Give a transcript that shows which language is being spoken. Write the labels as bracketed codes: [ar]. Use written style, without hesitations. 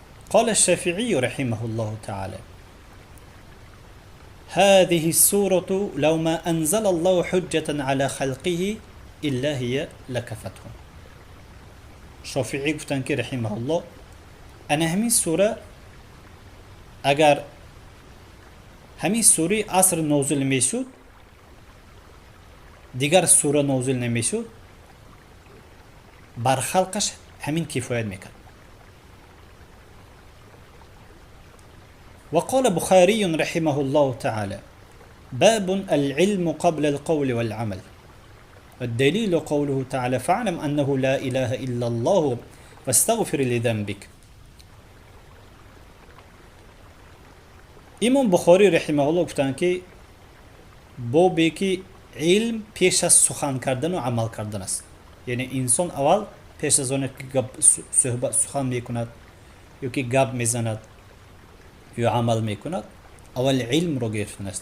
[ar] قال الشافعي رحمه الله تعالى: هذه السورة لو ما أنزل الله حجة على خلقه إلا هي لكفتهم. [fa] شافعی گفتن که رحمه الله انا همین سوره اگر همین سوره عصر نازل میشد دیگر سوره نازل نمیشد بر خلقش همین کفایت میکرد. [ar] وقال بخاري رحمه الله تعالى: باب العلم قبل القول والعمل، والدليل قوله تعالى: فاعلم أنه لا إله إلا الله واستغفر لذنبك. [fa] امام بخاری رحمه الله گفتن که بابی که علم پیش از سخن کردن و عمل کردن است. یعنی انسان اول پیش از آن که صحبت سخن میکند یا که گپ میزند یا عمل میکند اول علم رو گرفتن است.